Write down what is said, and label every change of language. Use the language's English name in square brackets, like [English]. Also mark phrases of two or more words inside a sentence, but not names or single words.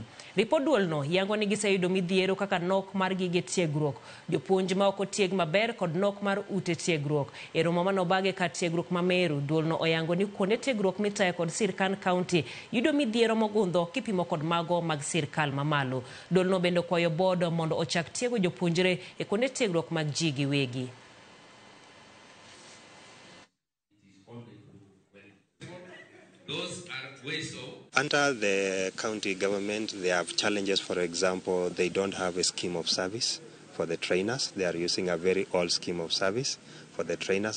[Luo (Kenya and Tanzania)] Ripod duolno yango ni giseyudo midhiero kaka nok mar gige tiegruok, jopuonj ma ok otieg maber kod nok mar ute tiegruok. E romo manobage ka tiegruok ma Meru, duolno oyango ni kuonde tiegruok mitayo kod sirkal kaunti yudo midhiero mogundho kipimo kod mago mag sirkal mamalo. Duolno bende kwayo board mondo ochak tiego jopuonjre e kuonde tiegruok mag ji giwegi. [English] Under the county government, they have challenges. For example, they don't have a scheme of service for the trainers. They are using a very old scheme of service for the trainers.